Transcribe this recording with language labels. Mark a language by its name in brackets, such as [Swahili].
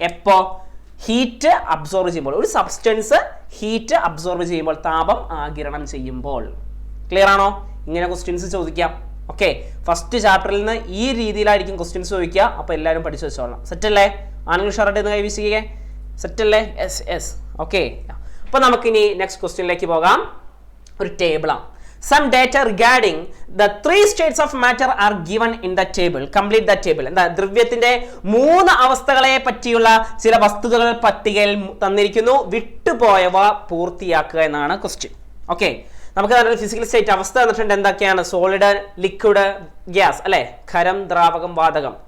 [Malayalam] എപ്പോ, heat absorb ചെയ്യുമ്പോൾ, ഒരു സബ്സ്റ്റൻസ് ഹീറ്റ് അബ്സോർവ് ചെയ്യുമ്പോൾ, താപം ആഗിരണം ചെയ്യുമ്പോൾ. ക്ലിയർ ആണോ? ഇങ്ങനെ ക്വസ്റ്റ്യൻസ് ചോദിക്കാം. ഓക്കെ, ഫസ്റ്റ് ചാപ്റ്ററിൽ നിന്ന് ഈ രീതിയിലായിരിക്കും ക്വസ്റ്റ്യൻസ് ചോദിക്കുക. അപ്പോൾ എല്ലാവരും പഠിച്ചു വെച്ചോളാം. സെറ്റ് അല്ലേ? ആണെങ്കിൽ ഷർട്ട് എന്ന് കൈവശിക്കേ. സെറ്റ് അല്ലേ? Yes yes. ഓക്കെ, അപ്പോൾ നമുക്കിനി നെക്സ്റ്റ് ക്വസ്റ്റ്യനിലേക്ക് പോകാം. ഒരു ടേബിളാണ്. [English] Some data regarding the 3 states of matter are given in the table. Complete the table. [Malayalam] എന്താ, ദ്രവ്യത്തിന്റെ 3 അവസ്ഥകളെ പറ്റിയുള്ള ചില വസ്തുതകൾ പട്ടികയിൽ തന്നിരിക്കുന്നു. വിട്ടുപോയവ പൂർത്തിയാക്കുക എന്നാണ് ക്വസ്റ്റ്യൻ. ഓക്കെ, നമുക്ക് നല്ലൊരു ഫിസിക്കൽ സ്റ്റേറ്റ് അവസ്ഥ തന്നിട്ടുണ്ട്. എന്തൊക്കെയാണ്? സോളിഡ്, ലിക്വിഡ്, ഗ്യാസ് അല്ലെ, ഖരം, ദ്രാവകം, വാതകം.